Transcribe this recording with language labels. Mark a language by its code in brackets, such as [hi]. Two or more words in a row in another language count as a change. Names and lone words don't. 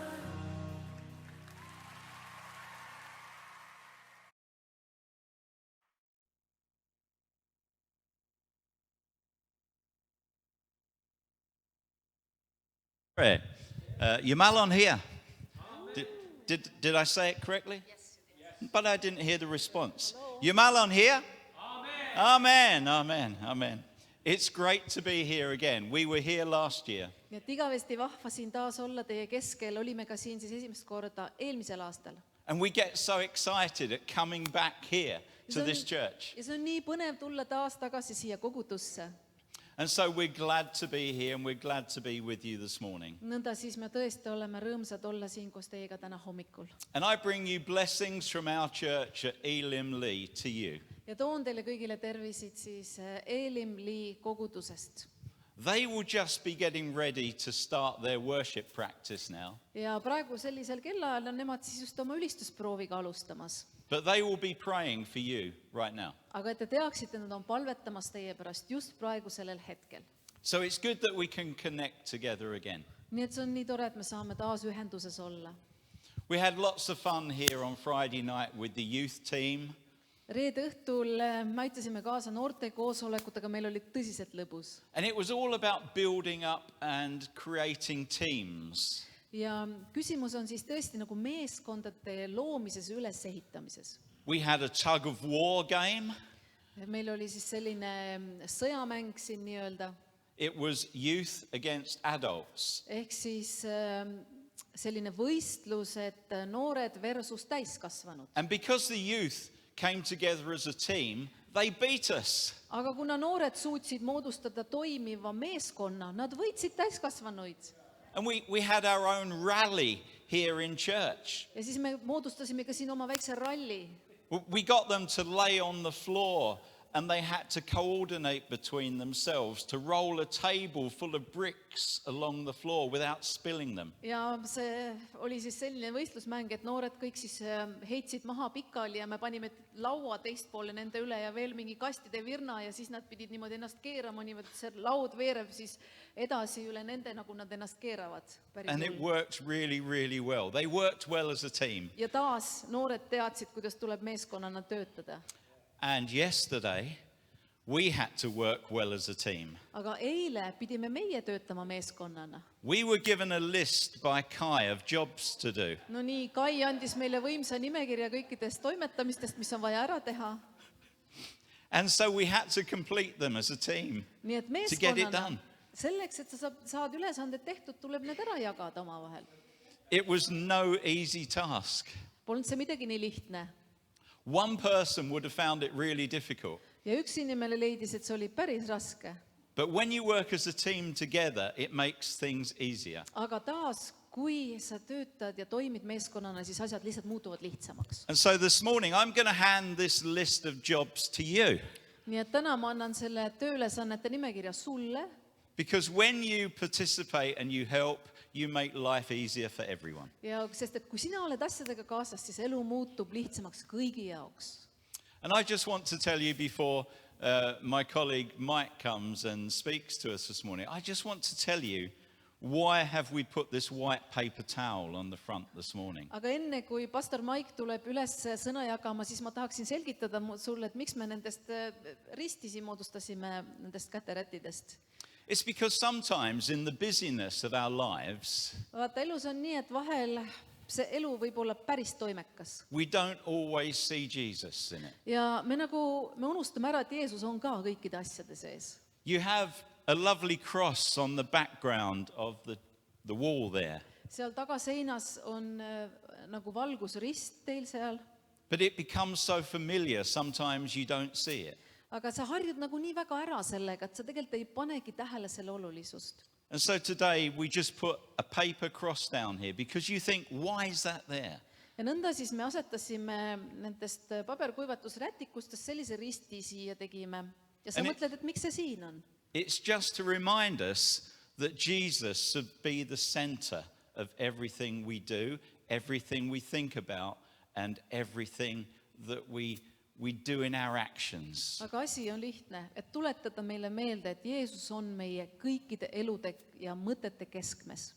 [en] Prayer. Yamal on here. Did I say it correctly? Yes. But I didn't hear the response. Yamal on here? Amen. Amen. Amen. Amen. It's great to be here again. We were here last year. [et] nii et igavesti vahva siin taas olla teie keskel, olime ka siin siis esimest korda eelmisel aastal. [en] And we get so excited at coming back here to this church. [et] Ja see on nii põnev tulla taas tagasi siia kogudusse. [en] And so we're glad to be here and we're glad to be with you this morning. [et] Nõnda siis me tõesti oleme rõõmsad olla siin koos teiega täna hommikul. [en] And I bring you blessings from our church at Elim Lee to you. [et] Ja toon teile kõigile tervisid siis Elim Lee kogudusest. [en] They will just be getting ready to start their worship practice now. [et] Ja praegu sellisel kellaajal on nemad siis just oma ülistusprooviga alustamas. [en] But they will be praying for you right now. [et] Aga et te teaksite, nad on palvetamas teie pärast just praegu sellel hetkel. [en] So it's good that we can connect together again. [et] Nii et see on nii tore, et me saame taas ühenduses olla. [en] We had lots of fun here on Friday night with the youth team. [et] Reede õhtul me aitasime kaasa noorte koosolekutega, meil oli tõsiselt lõbus. [en] And it was all about building up and creating teams. [et] Ja küsimus on siis tõesti nagu meeskondade loomises ja ülesehitamises. [en] We had a tug of war game. [et] Meil oli siis selline sõjamäng siin nii-öelda. [en] It was youth against adults. [et] Ehk siis selline võistlus, et noored versus täiskasvanud. [en] And because the youth came together as a team, they beat us. [et] Aga kuna noored suutsid moodustada toimiva meeskonna, nad võitsid täiskasvanuid. [en] And we had our own rally here in church. [et] Ja siis me moodustasime ka siin oma väikse ralli. [en] We got them to lay on the floor and they had to coordinate between themselves to roll a table full of bricks along the floor without spilling them. [et] Ja see oli siis selline võistlusmäng, et noored kõik siis heitsid maha pikali ja me panime laua teist poole nende üle ja veel mingi kastide virna ja siis nad pidid niimoodi ennast keerama, niimoodi see laud veereb siis edasi üle nende, nagu nad ennast keeravad. [en] And it worked really, really well. They worked well as a team. [et] Ja taas noored teadsid, kuidas tuleb meeskonnana töötada. [en] And yesterday, we had to work well as a team. [et] Aga eile pidime meie töötama meeskonnana. [en] We were given a list by Kai of jobs to do. [et] No nii, Kai andis meile võimsa nimekirja kõikidest toimetamistest, mis on vaja ära teha. [en] And so we had to complete them as a team [et] Nii et [en] to get it [et] meeskonnana, [en] done. [et] selleks, et sa saad ülesanded tehtud, tuleb need ära jagada oma vahel. [en] It was no easy task. [et] Polnud see midagi nii lihtne. [en] One person would have found it really difficult. [et] ja üks inimene leidis, et see oli päris raske. [en] But when you work as a team together, it makes things easier. [et] Aga taas, kui sa töötad ja toimid meeskonnana, siis asjad lihtsalt muutuvad lihtsamaks. [en] And so this morning, I'm going to hand this list of jobs to you. [et] Nii et täna ma annan selle tööülesannete nimekirja sulle, [en] Because when you participate and you help, you make life easier for everyone. [et] ja sest et kui sina oled asjadega kaasas, siis elu muutub lihtsamaks kõigi jaoks. [en] And I just want to tell you before my colleague Mike comes and speaks to us this morning, I just want to tell you why have we put this white paper towel on the front this morning. [et] Aga enne, kui pastor Mike tuleb üles sõna jagama, siis ma tahaksin selgitada sulle, et miks me nendest ristisi moodustasime nendest käterättidest. [en] It's because sometimes in the busyness of our lives, [et] Vaata, elus on nii, et vahel see elu võib olla päris toimekas. [en] we don't always see Jesus in it. [et] Ja me unustame ära, et Jeesus on ka kõikide asjade sees. [en] You have a lovely cross on the background of the wall there, [et] Seal tagaseinas on nagu valgusrist teil seal, [en] but it becomes so familiar, sometimes you don't see it. [et] aga sa harjud nagu nii väga ära sellega, et sa tegelikult ei panegi tähele selle olulisust. [en] And so today we just put a paper cross down here because you think, why is that there? [et] Ja nõnda siis me asetasime nendest paberkuivatusrätikustest sellise risti siia tegime. Ja sa [en] And [et] mõtled, et miks see siin on? [en] It's just to remind us that Jesus should be the center of everything we do, everything we think about, and everything that we do in our actions. [et] Aga asi on lihtne, et tuletada meile meelde, et Jeesus on meie kõikide elude ja mõtete keskmes.